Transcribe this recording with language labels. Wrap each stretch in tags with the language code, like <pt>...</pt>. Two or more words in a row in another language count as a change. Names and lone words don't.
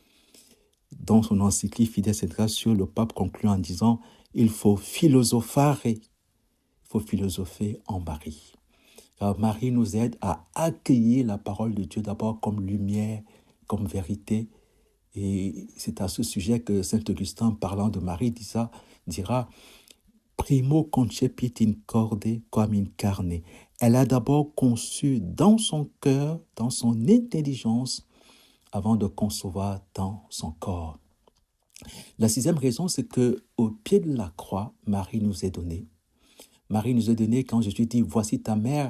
<fr>Dans son encyclique Fides et Ratio, le pape conclut en disant « Il faut philosophare », il faut philosopher en Marie. Alors Marie nous aide à accueillir la parole de Dieu d'abord comme lumière, comme vérité. Et c'est à ce sujet que saint Augustin, parlant de Marie, dira «</fr> <la>Primo concepit in corde quam in carne ».</la> <fr>Elle a d'abord conçu dans son cœur, dans son intelligence, avant de concevoir dans son corps. La 6e raison, c'est qu'au pied de la croix, Marie nous est donnée. Marie nous est donnée quand Jésus dit « Voici ta mère ».</fr>